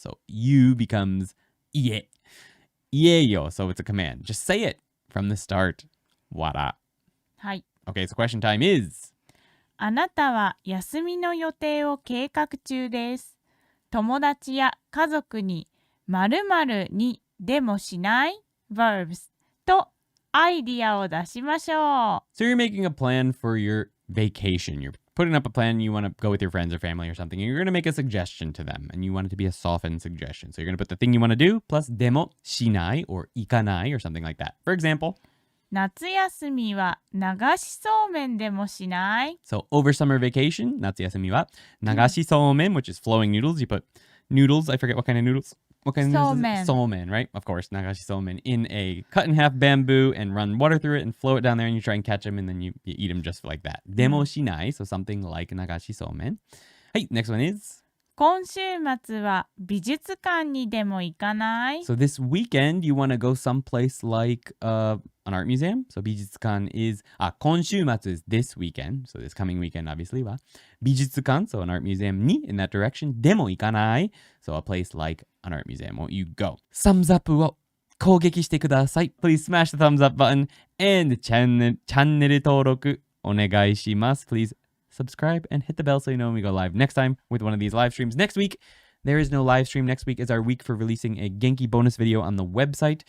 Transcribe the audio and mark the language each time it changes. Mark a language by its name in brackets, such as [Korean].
[English] So, you becomes [Japanese] 言え. 言えよ. [English] So it's a command. Just say it from the start. Wara. [Japanese] はい。 [English] Okay, so question time is. [Japanese] あなたは休みの予定を計画中です。友達や家族に〇〇にでもしない verbs とアイディアを出しましょう。 [English] So you're making a plan for your vacation. You're putting up a plan. You want to go with your friends or family or something. And you're going to make a suggestion to them. And you want it to be a softened suggestion. So you're going to put the thing you want to do plus [Japanese] でもしない [English] or [Japanese] 行かない [English] or something like that. For example. [Japanese] 夏休みは流しそうめんでもしない [English] So over summer vacation, [Japanese] 夏休みは流しそうめん [English] which is flowing noodles. You put noodles. I forget what kind of noodles. What kind of noodles is it? Somen, right? Of course, nagashi somen in a cut in half bamboo and run water through it and flow it down there and you try and catch them and then you eat them just like that. Demo shinai, so something like nagashi somen. Hey, next one is. [Japanese] 今週末は美術館にでも行かない [English] So this weekend you want to go someplace like an art museum. So [Japanese] 美術館 [English] is [Japanese] 今週末 [English] is this weekend. So this coming weekend obviously [Japanese] は美術館 [English] so an art museum に in that direction [Japanese] でも行かない [English] so a place like an art museum. Won't you go? Thumbs up [Japanese] を攻撃してください. [English] Please smash the thumbs up button and [Japanese] チャンネル登録お願いします. [English] Please subscribe and hit the bell so you know when we go live next time with one of these live streams. Next week, there is no live stream. Next week is our week for releasing a Genki bonus video on the website.